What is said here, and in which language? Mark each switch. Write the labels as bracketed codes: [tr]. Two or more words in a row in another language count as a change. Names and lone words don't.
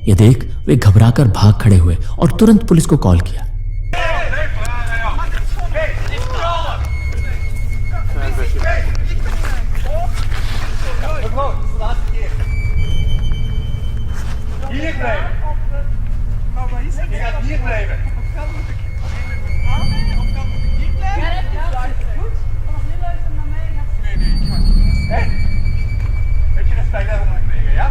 [hi] यह देख वे घबराकर भाग खड़े हुए और तुरंत पुलिस को कॉल किया। [nl] Hier blijven. Je gaat hier blijven. Beetje respect hebben voor mij, ja?